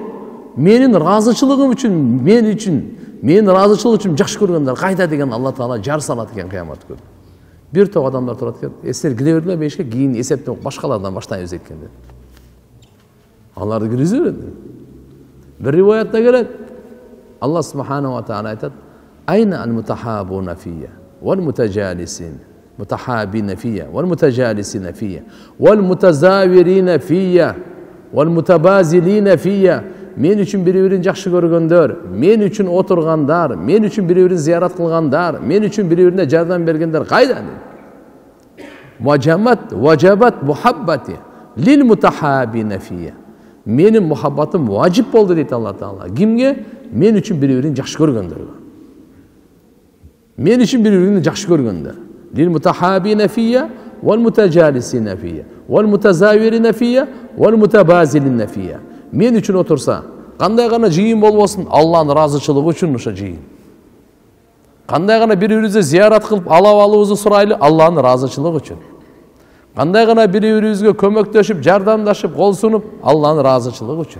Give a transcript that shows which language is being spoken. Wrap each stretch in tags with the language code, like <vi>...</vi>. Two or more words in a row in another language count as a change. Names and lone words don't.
<ky>Менин ыраазычылыгым үчүн, менин ыраазычылык үчүн жакшы көргөндөр кайда деген Алла Таала жар салат экен кыямат күнү. Бир топ адамдар турат экен. Силер кире бергиле бешке, кийин эсептен башкалардан баштайбыз экен деп. Аларды киргизе берет. Бир риваятта келет.</ky> <ar>الله سبحانه وتعالى آيات: أين المتحابون فيّ والمتجالسين متحابين فيّ والمتجالسين فيّ والمتزاورين فيّ والمتباذلين فيّ.</ar> <ky>Men үчүн бири-бирин жакшы көргөндөр, мен үчүн отургандар, мен үчүн бири-бирин зыярат кылгандар, мен үчүн бири-бирине жардам бергендер кайда?</ky> <ar>وجبت محبتي للمتحابين فيّ.</ar> <ky>Менин мухаббатым важип болду дейт Алла Таала. Кимге? Мен үчүн бири-бирин жакшы көргөндөр. Мен үчүн бири-бирин жакшы көргөндөр.</ky> <ar>للمتحابين فيّ والمتجالسين فيّ والمتزاورين فيّ والمتباذلين فيّ.</ar> <ky>Мен үчүн отурса, кандай гана жыйын болбосун, Алланын ыраазычылыгы үчүн ошо жыйын. Кандай гана бири-бирибизди зыярат кылып, алабыбызды сурайлы, Алланын ыраазычылыгы үчүн. Кандай гана бири-бирибизге көмөктөшүп, жардамдашып, кол сунуп, Алланын ыраазычылыгы үчүн.</ky>